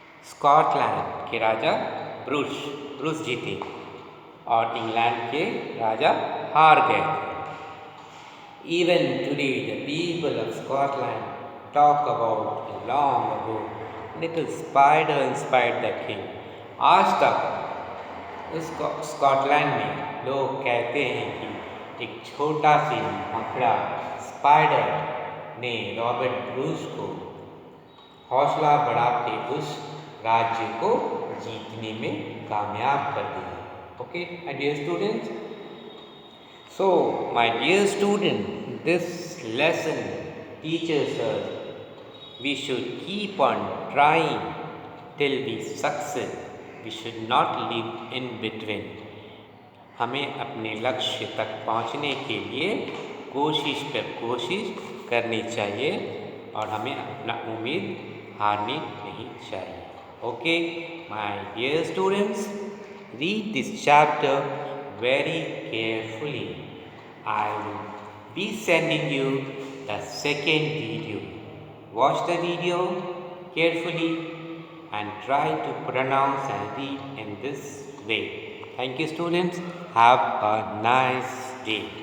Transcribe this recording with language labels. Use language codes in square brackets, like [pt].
[hi] Scotland के राजा Bruce जीते और इंग्लैंड के राजा हार गए. [en] Even today the people of Scotland talk about a long ago little spider inspired the king. [hi] आज तक उस स्कॉटलैंड में लोग कहते हैं कि एक छोटा सी मकड़ा स्पाइडर ने रॉबर्ट ब्रूस को हौसला बढ़ा के उस राज्य को जीतने में कामयाब कर दिया. [en] Okay, my dear students. So, my dear student, this lesson teaches us we should keep on trying till we succeed. We should not live in between. [hi] हमें अपने लक्ष्य तक पहुंचने के लिए कोशिश करनी चाहिए और हमें अपना उम्मीद हारनी नहीं चाहिए. [en] Okay my dear students, read this chapter very carefully. I will be sending you the second video. Watch the video carefully and try to pronounce and read in this way. Thank you, students. Have a nice day.